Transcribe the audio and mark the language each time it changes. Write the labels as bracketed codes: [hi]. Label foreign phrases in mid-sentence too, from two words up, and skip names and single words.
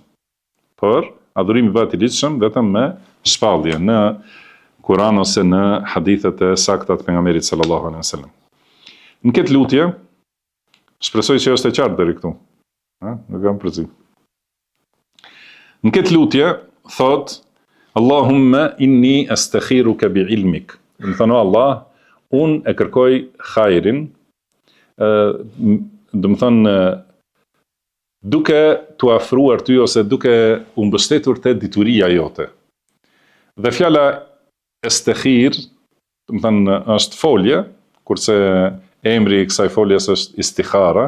[sq] Por adhurimi bëhet i ligjshëm vetëm me shpallje në Kur'an ose në hadithet e sakta të pejgamberit [ar] صلى الله عليه وسلم. [sq] Në këtë lutje, shpresoj që është e qartë deri këtu. Nuk kam përzi. Në këtë lutje thot [ar] اللهم إني أستخيرك بعلمك. [sq] Do të thonë Allah, unë e kërkoj hajrin, do të thonë duke t'u afruar ty ose duke u mbështetur te dituria jote. Dhe fjala astakhir, do të thonë është folje, kurse emri i kësaj foljes është istikhara.